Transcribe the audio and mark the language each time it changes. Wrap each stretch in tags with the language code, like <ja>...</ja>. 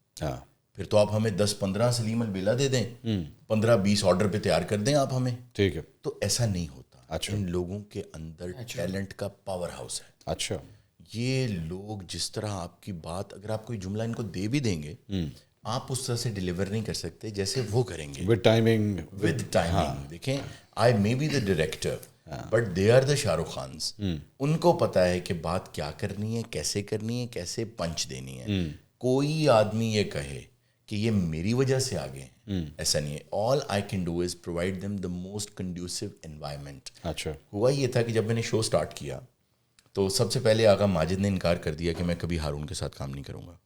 <ur>پھر تو آپ ہمیں 10-15 سلیم البیلا دے دیں, 15-20 آرڈر پہ تیار کر دیں آپ ہمیں. ٹھیک ہے. تو ایسا نہیں ہوتا. ان لوگوں کے اندر ٹیلنٹ کا پاور ہاؤس ہے. اچھا یہ لوگ جس طرح آپ کی بات, اگر آپ کوئی جملہ ان کو دے بھی دیں گے, آپ اس طرح سے ڈیلیور نہیں کر سکتے جیسے وہ کریں گے.</ur> <en>With timing. دیکھیں I may be the director but they are the Shah Rukh Khans.</en> <ur>ان کو پتہ ہے کہ بات کیا کرنی ہے, کیسے کرنی ہے, کیسے پنچ دینی ہے. کوئی آدمی یہ کہے کہ یہ میری وجہ سے آگے ہیں, ایسا نہیں ہے.</ur> <en>All I can do is provide them the most conducive environment.</en> <ur>اچھا ہوا یہ تھا کہ جب میں نے شو اسٹارٹ کیا تو سب سے پہلے آغا ماجد نے انکار کر دیا کہ میں کبھی ہارون کے ساتھ کام نہیں کروں گا.</ur>